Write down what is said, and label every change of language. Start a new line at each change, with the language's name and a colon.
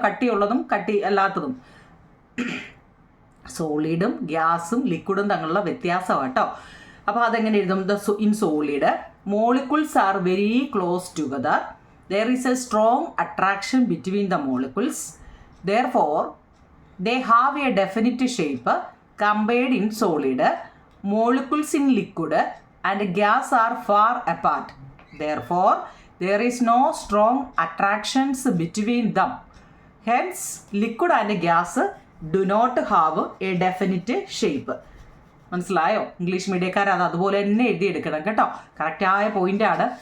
Malayalam: കട്ടിയുള്ളതും കട്ടി അല്ലാത്തതും. സോളിഡും ഗ്യാസും ലിക്വിഡും തമ്മിലുള്ള വ്യത്യാസം കേട്ടോ. അപ്പോൾ അതെങ്ങനെ എഴുതും?
English: In solid molecules are very close together. There is a strong attraction between the molecules. Therefore they have a definite shape compared in solid. Molecules in liquid and gas are far apart. Therefore, there is no strong attractions between them. Hence, liquid and gas do not have a definite shape.
Malayalam: മനസ്സിലായോ? English മീഡിയക്കാർ അത് അതുപോലെ തന്നെ എഴുതിയെടുക്കണം കേട്ടോ. കറക്റ്റായ പോയിൻ്റാണ്.